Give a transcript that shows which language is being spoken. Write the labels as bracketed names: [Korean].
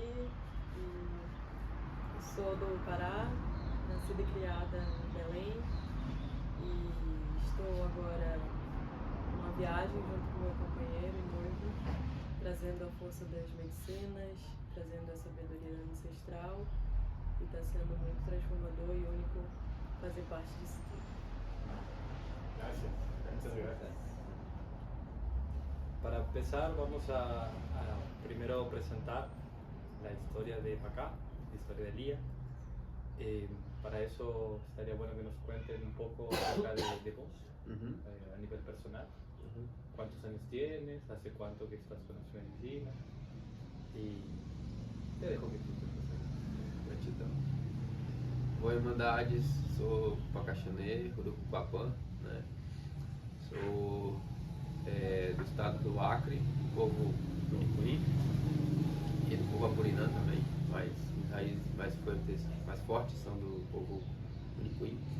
[Portuguese] E sou do Pará, nascida e criada em Belém e estou agora numa viagem junto com meu companheiro e noivo, trazendo a força das medicinas, trazendo a sabedoria ancestral, e está sendo muito transformador e único fazer parte disso tudo. [Spanish] Gracias. Muchas gracias. Para empezar vamos a primero presentar la historia de Pacá, la historia de Lía. Para eso estaría bueno que nos cuenten un poco acerca de vos, a nivel personal. ¿Cuántos años tienes? ¿Hace cuánto que estás con las medicinas? Y te dejo que tú te presentes. [Portuguese] Gratidão. Boa Irmandades, sou Pacaxanê, Rurucuapã, né? Sou do estado do Acre, do povo Unicuim e do povo Apurinã também, mas as raízes mais fortes são do povo Unicuim.